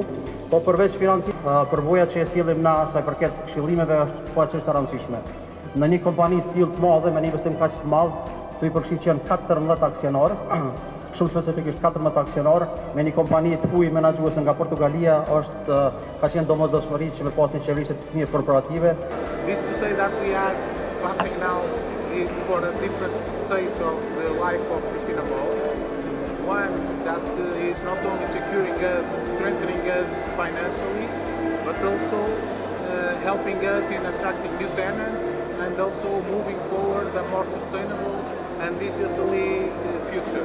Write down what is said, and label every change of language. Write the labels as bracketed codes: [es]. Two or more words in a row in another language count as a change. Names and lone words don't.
[sq] Po përveç financimit, përvoja që e sillim na sa i përket këshillimeve është po çështë e rëndësishme. Në një kompani të tillë të madhe me një investim kaq të madh, tu i përfshit që janë 14 aksionar, shumë specifikisht 14 aksionar, me një kompani të huaj menaxhuese nga Portugalia është ka qenë domosdoshmëri që me pas një qeverisje të mirë korporative. [en] This to say that we are passing now for a different stage of the life of Prishtina Mall. One that is not only securing us, strengthening us financially, but also helping us in attracting new tenants and also moving forward a more sustainable and digitally future.